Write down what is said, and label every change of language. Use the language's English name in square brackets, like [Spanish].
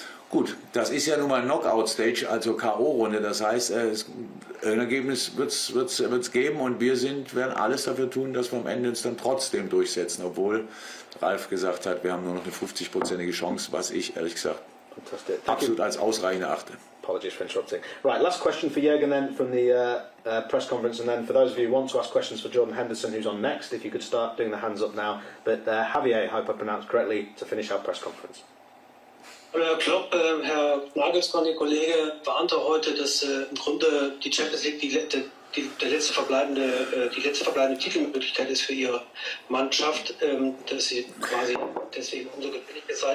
[German] Gut, das ist ja nun mal Knockout-Stage, also K.O.-Runde. Das heißt, ein Ergebnis wird es geben und werden alles dafür tun, dass wir am Ende uns dann trotzdem durchsetzen, obwohl Ralf gesagt hat, wir haben nur noch eine 50-prozentige Chance, was ich ehrlich gesagt absolut als ausreichend erachte. [English] Apologies for interrupting. Right, last question for Jürgen then from the press conference, and then for those of you who want to ask questions for Jordan Henderson, who's on next, if you could start doing the hands up now. But Javier, I hope I pronounced correctly, to finish our press conference. [German] Herr Klopp, Herr Nagelsmann, Ihr Kollege, warnte heute, dass im Grunde die Champions League die letzte verbleibende Titelmöglichkeit ist für Ihre Mannschaft, dass Sie quasi deswegen umso gefälliger sei.